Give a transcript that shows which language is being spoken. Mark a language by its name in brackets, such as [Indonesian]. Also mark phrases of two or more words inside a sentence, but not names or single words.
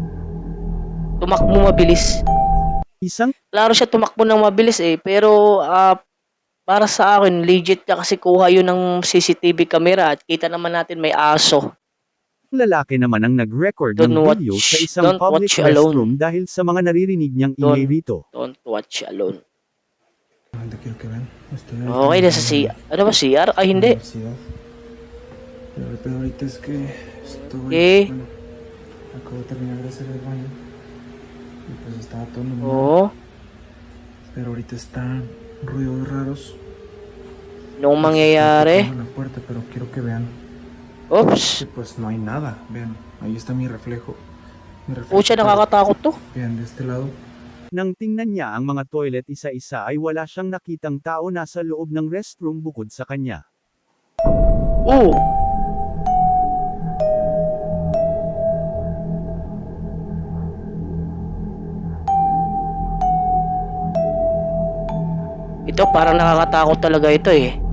[Filipino] Tumakbo mabilis. Isang Klaro siya tumakbo ng mabilis eh. Pero para sa akin, legit ka kasi kuha yun ng [English] CCTV camera [Filipino] at kita naman natin may aso. lalaki naman ang nag-record [English] Don't [Filipino] ng video [English] watch- [Filipino] sa isang [English] don't [Filipino] public [English] watch alone. [Filipino] restroom dahil sa mga naririnig niyang [English] Don't- [Filipino] ingay rito. [English] Don't watch alone. [Spanish] Realmente quiero que vean. Estoy [Filipino] Okay, nasa CR. Ano ba, CR? Ay, hindi. [Spanish] Universidad. Pero el pedo ahorita es que estoy. ¿Qué? Bueno, acabo de terminar de hacer el baño. Y pues estaba todo normal. [Filipino] Oo. [Spanish] Pero ahorita están ruidos raros. [Filipino] Anong [Spanish] Estoy [Filipino] mangyayari? [Spanish] tocando la puerta, pero quiero que vean. [English] Oops. [Spanish] Que pues no hay nada. Vean, ahí está mi reflejo. Mi reflejo. [Filipino] Pucha, nakakatakot to. [Spanish] Vean, de este lado. [Filipino] Nang tingnan niya ang mga toilet isa-isa ay wala siyang nakitang tao nasa loob ng restroom bukod sa kanya. Oo. Ito parang nakakatakot talaga ito eh.